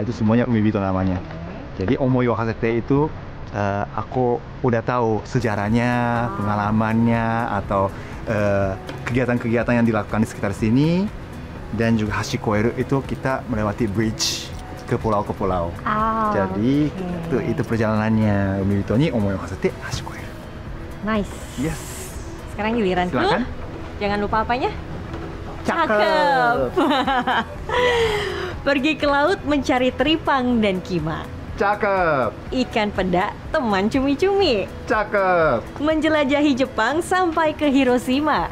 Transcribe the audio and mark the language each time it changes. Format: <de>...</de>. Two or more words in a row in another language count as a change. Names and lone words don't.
<id>Itu semuanya umibito namanya. Jadi</id> <ja>思いを馳せて</ja> <id>itu aku udah tahu sejarahnya, pengalamannya, atau kegiatan-kegiatan yang dilakukan di sekitar sini. Dan juga</id> <ja>橋越える</ja> <id>itu kita melewati bridge ke pulau. Jadi itu perjalanannya.</id> <ja>海人に思いを馳せて橋越える.</ja> <en>Nice. Yes.</en> <id>Sekarang giliranku. Silakan. Jangan lupa apanya? Cakep. Pergi ke laut mencari teripang dan kima. Cakep. Ikan peda teman cumi-cumi. Cakep. Menjelajahi Jepang sampai ke Hiroshima.</id>